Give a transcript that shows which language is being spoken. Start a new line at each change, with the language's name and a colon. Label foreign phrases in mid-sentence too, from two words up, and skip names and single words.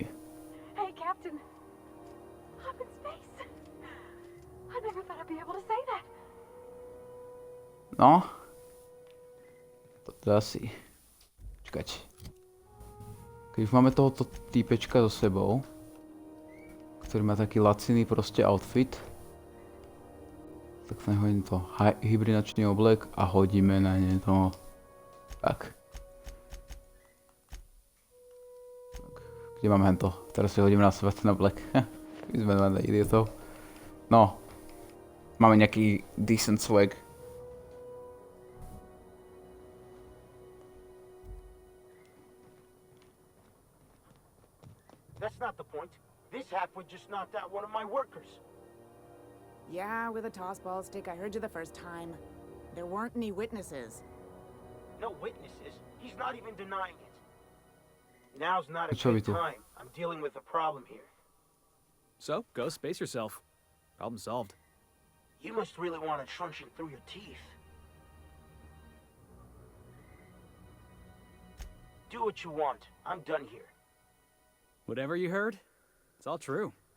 English: Hey, Captain. I'm in space. I never thought I'd be able to say that.
Slovak: No. Toto asi. Čakať. Keď už máme tohoto týpečka so sebou, ktorý má taký laciný proste outfit, tak hodím to hibernačný oblek a hodíme na ne to. Tak. Kde máme hento? Teraz si hodíme na sebe ten oblek. My sme len idiotov. No. Máme nejaký
English: decent swag. That's not the point. This halfwit just knocked out one of my workers. Yeah, with a tossball stick. I heard you the first time. There weren't any witnesses. No witnesses. He's not even denying it. Now's not a
Slovak: Čo vy
English: good
Slovak: tu?
English: time. I'm dealing with a problem here. So, go space yourself. Problem solved. You must really want it trunching through your teeth. Do what you want. I'm done here. Whatever you heard, it's all true.